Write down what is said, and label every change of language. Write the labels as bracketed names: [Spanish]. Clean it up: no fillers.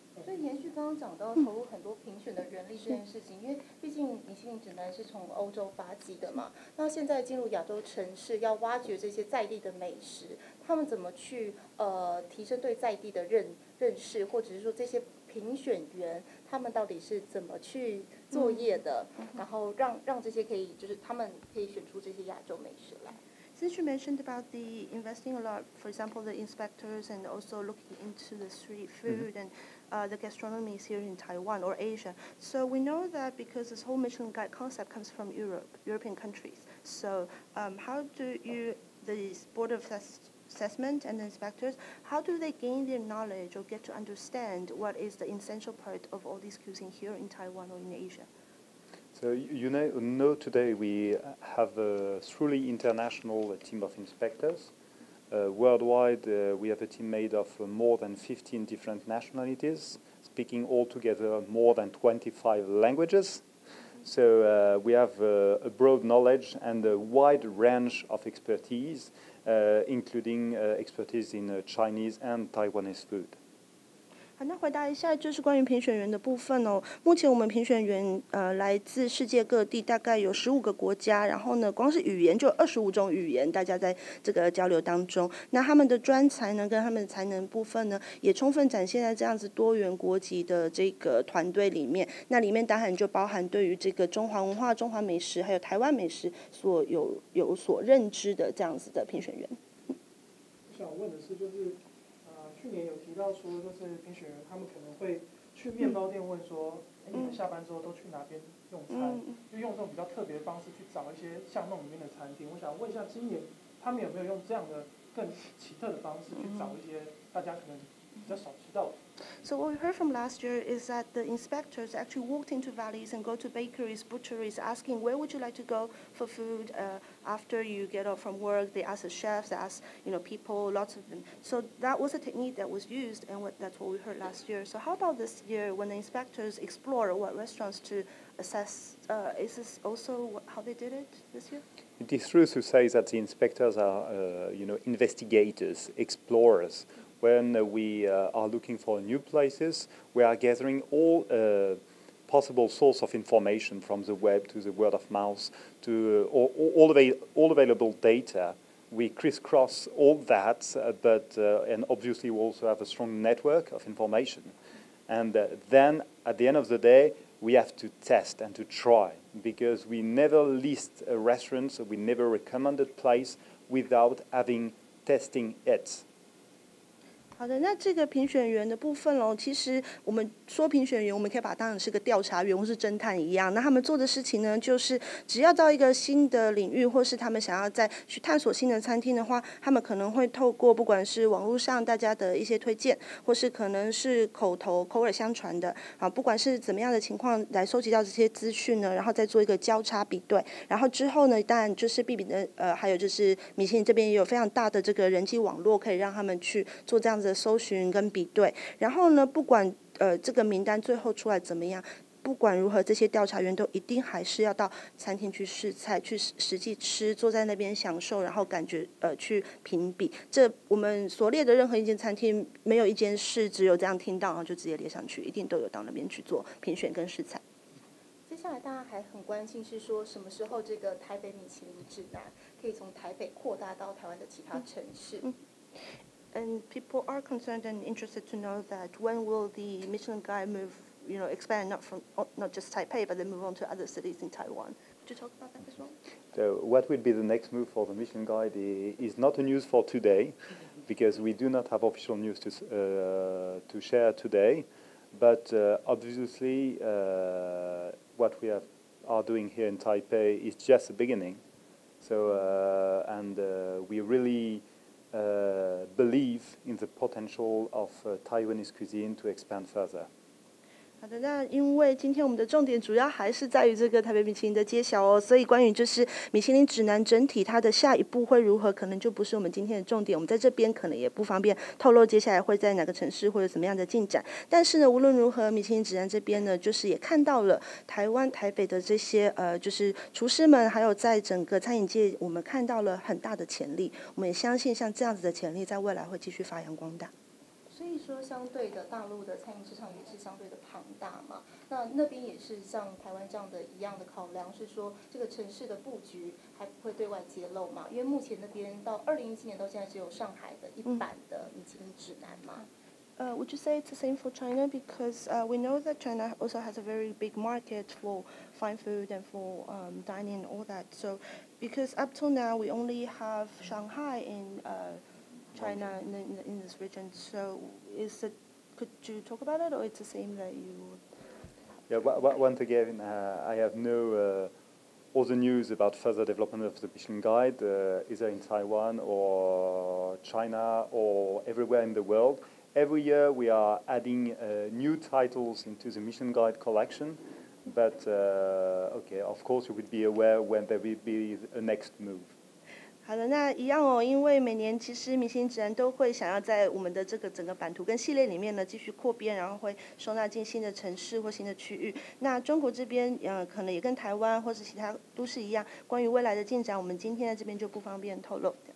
[Chinese] 所以延续刚刚讲到投入很多评选的人力这件事情，因为毕竟米其林指南是从欧洲发迹的嘛，那现在进入亚洲城市，要挖掘这些在地的美食，他们怎么去提升对在地的认识，或者是说这些评选员他们到底是怎么去作业的，然后让这些可以就是他们可以选出这些亚洲美食来。 [English] Since you mentioned about the investing a lot, for example, the inspectors and also looking into the street food and the gastronomy here in Taiwan or Asia. So we know that because this whole Michelin Guide concept comes from European countries. So how do the board of assessment and the inspectors, how do they gain their knowledge or get to understand what is the essential part of all these cuisine here in Taiwan or in Asia? So you know today we have a truly international team of inspectors. Worldwide, we have a team made of more than 15 different nationalities, speaking altogether more than 25 languages. So we have a broad knowledge and a wide range of expertise, including expertise in Chinese and Taiwanese food. [Chinese] 好，那回答一下就是关于评选员的部分哦。目前我们评选员来自世界各地，大概有15个国家，然后呢，光是语言就有25种语言，大家在这个交流当中，那他们的专才呢，跟他们的才能部分呢，也充分展现在这样子多元国籍的这个团队里面。那里面当然就包含对于这个中华文化、中华美食还有台湾美食有所认知的这样子的评选员。我想问的是，就是去年有提到说，就是评选员他们可能会去面包店问说，你们下班之后都去哪边用餐？就用这种比较特别的方式去找一些巷弄里面的餐厅。我想问一下，今年他们有没有用这样的更奇特的方式去找一些大家可能比较少知道的 [English] ？So what we heard from last year is that the inspectors actually walked into valleys and go to bakeries, butcheries, asking where would you like to go for food after you get off from work. They ask the chefs, they ask people, lots of them. So that was a technique that was used, and that's what we heard last year. So how about this year when the inspectors explore what restaurants to assess? Is this also how they did it this year? It is true to say that the inspectors are, investigators, explorers. When we are looking for new places, we are gathering all possible source of information from the web to the word of mouth to all available data. We crisscross all that, and obviously we also have a strong network of information. And then at the end of the day, we have to test and to try, because we never list a restaurant, we never recommend a place without having testing it. [Chinese] 好的，那这个评选员的部分其实我们说评选员，我们可以把它当成是个调查员或是侦探一样。那他们做的事情呢，就是只要到一个新的领域，或是他们想要再去探索新的餐厅的话，他们可能会透过不管是网络上大家的一些推荐，或是可能是口耳相传的不管是怎么样的情况来收集到这些资讯呢，然后再做一个交叉比对，然后之后呢，当然就是必比的还有就是米其林这边也有非常大的这个人际网络，可以让他们去做这样子的搜寻跟比对，然后呢，不管这个名单最后出来怎么样，不管如何，这些调查员都一定还是要到餐厅去试菜，去实际吃，坐在那边享受，然后感觉去评比。这我们所列的任何一间餐厅，没有一间是只有这样听到然后就直接列上去，一定都有到那边去做评选跟试菜。接下来大家还很关心是说，什么时候这个台北米其林指南可以从台北扩大到台湾的其他城市 [English] ？And people are concerned and interested to know that when will the Michelin Guide move, expand not just Taipei, but then move on to other cities in Taiwan. Could you talk about that as well? So what will be the next move for the Michelin Guide is not a news for today, because we do not have official news to share today. But obviously, what we are doing here in Taipei is just the beginning. So and we really believe in the potential of Taiwanese cuisine to expand further. [Chinese] 好的，那因为今天我们的重点主要还是在于这个台北米其林的揭晓所以关于就是米其林指南整体它的下一步会如何，可能就不是我们今天的重点。我们在这边可能也不方便透露接下来会在哪个城市或者怎么样的进展。但是呢，无论如何，米其林指南这边呢，就是也看到了台湾台北的这些就是厨师们，还有在整个餐饮界，我们看到了很大的潜力。我们也相信像这样子的潜力，在未来会继续发扬光大。所以说，相对的，大陆的餐饮市场也是相对的庞大嘛。那边也是像台湾这样的一样的考量，是说这个城市的布局还不会对外揭露嘛？因为目前那边到2017年到现在只有上海的一版的米其林指南嘛。 [English] Would you say it's the same for China? Because we know that China also has a very big market for fine food and for dining and all that. So, because up till now we only have Shanghai in China in this region. So, could you talk about it, or it's the same that you? Yeah. Once again, I have no all the news about further development of the Michelin Guide, either in Taiwan or China or everywhere in the world. Every year we are adding new titles into the Michelin Guide collection, but okay, of course you would be aware when there will be a next move. [Chinese] 好的，那一样哦，因为每年其实明星指南都会想要在我们的这个整个版图跟系列里面呢继续扩编，然后会收纳进新的城市或新的区域。那中国这边可能也跟台湾或是其他都市一样，关于未来的进展，我们今天在这边就不方便透露。